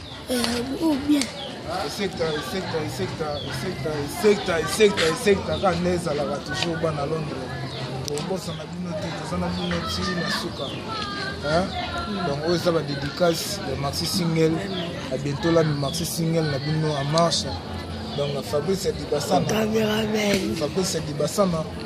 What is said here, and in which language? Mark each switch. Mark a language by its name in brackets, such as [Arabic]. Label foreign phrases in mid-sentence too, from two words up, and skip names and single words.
[French] Euh, ou bien. [Lingala] Esekta, esekta, esekta, esekta, esekta, esekta, esekta, ka ne ezalaka toujours bana Londres. Bobosa na bino te, toza na bino ti na suka. [French] Hein? [Lingala] Donc, oyo eza ba dédicace ya Maxi Single, ya [French] bientôt la Maxi Single [Lingala] na bino [French] en marche. Donc, Fabrice Dibasana. Caméraman. Fabrice Dibasana.